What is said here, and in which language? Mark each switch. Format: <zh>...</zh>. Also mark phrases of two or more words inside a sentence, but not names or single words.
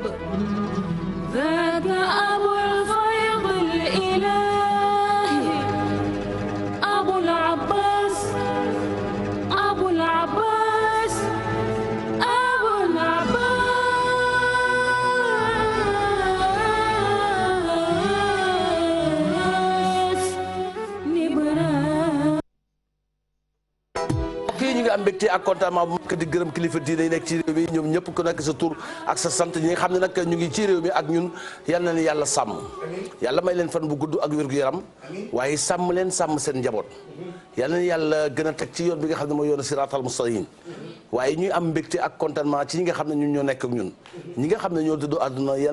<ar>ذاك أبو الفيض الإلهي أبو العباس أبو العباس أبو العباس نبرا</ar> <wo>kii ñu ngi am mbégte ak contentement bu mag di gërëm kilifa diine yi nekk ci réew mi ñoom ñëpp ku nekk sa tur ak sa sant ñi nga xam ne nag ñu ngi ci réew mi ak ñun yal na leen yàlla sàmm yàlla may leen fan bu gudd ak wér-gu-yaram waaye sàmm leen sàmm seen njaboot yal na yàlla gën a teg ci yoon bi nga xam ne mooy yoonu</wo> <ar>الصراط المستقيم</ar> <wo>waaye ñuy am mbégte ak contentement ci ñi nga xam ne ñun ñoo nekk ak ñun ñi nga xam ne ñoo dëddu àdduna yal</wo>